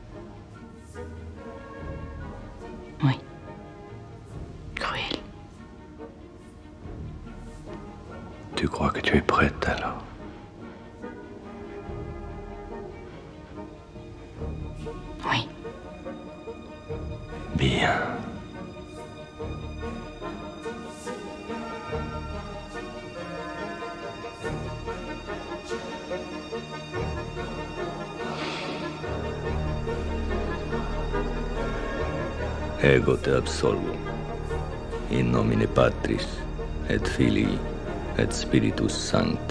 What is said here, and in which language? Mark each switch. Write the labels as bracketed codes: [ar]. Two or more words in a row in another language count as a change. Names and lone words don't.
[fr] Oui. Cruel. Tu crois que tu es prête alors? Oui. Bien. [la] Ego te absolvo. In nomine Patris, et Filii, et Spiritus Sancti.